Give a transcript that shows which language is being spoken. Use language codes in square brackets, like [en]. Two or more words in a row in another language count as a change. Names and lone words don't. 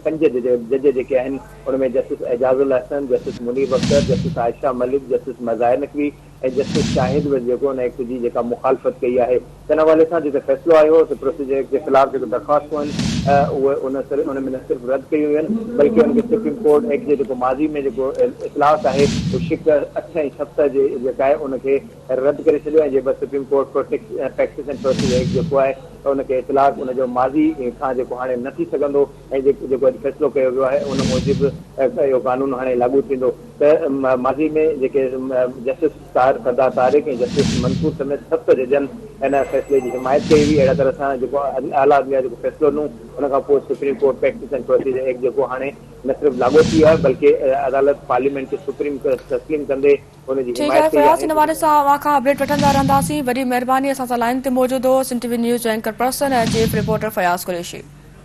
[sd] 5 जज जेके आहिनि उनमें जस्टिस एजाजुल अहसन, जस्टिस मुनीब अख्तर, जस्टिस आयशा मलिक, जस्टिस मुज़ाहिर नक़वी ऐं जस्टिस शाहिद जेको उन एक्ट जी जेका मुखालफ़त कई आहे। इन हवाले सां जेको फ़ैसिलो आयो हो त प्रोसीजर एक्ट जे ख़िलाफ़ जेको दरख़्वास्तूं आहिनि उहे उन में न सिर्फ़ु रद्द कयूं आहिनि बल्कि उनखे सुप्रीम कोर्ट एक्ट जे जेको माज़ी में जेको इख़्तिलाफ़ आहे उहो शिक 8 ऐं 7 जेका आहे उनखे रद्द करे छॾियो ऐं जे सुप्रीम कोर्ट प्रैक्टिस एंड प्रोसीजर एक्ट जेको आहे त उनखे इतलाक़ उनजो माज़ी खां जेको हाणे न थी सघंदो ऐं जेको अॼु फ़ैसिलो कयो वियो आहे उन मूजिबि इहो कानून हाणे लागू थींदो। त माज़ी में जेके जस्टिस सरदार तारिक ऐं जस्टिस मंसूर समेत 7 जजनि इन फ़ैसिले जी हिमायत कई हुई। अहिड़ा तरह सां जेको आला अदलिया जेको फ़ैसिलो ॾिनो उन खां पोइ सुप्रीम कोर्ट प्रैक्टिस एंड प्रोसीजर एक्ट जेको हाणे न सिर्फ़ु लागू थी आहे बल्कि अदालत पार्लियामेंट खे सुप्रीम तस्लीम कंदे उनजी हिमायत कई आहे। इन हवाले सां अवां खां अपडेट वठंदा रहंदासीं। वॾी महिरबानी असां सां लाइन ते मौजूदु हो सिंध टीवी न्यूज़ जो [en] anchor person [sd] ऐं [en] chief reporter [sd] फयाज़ कुरैशी।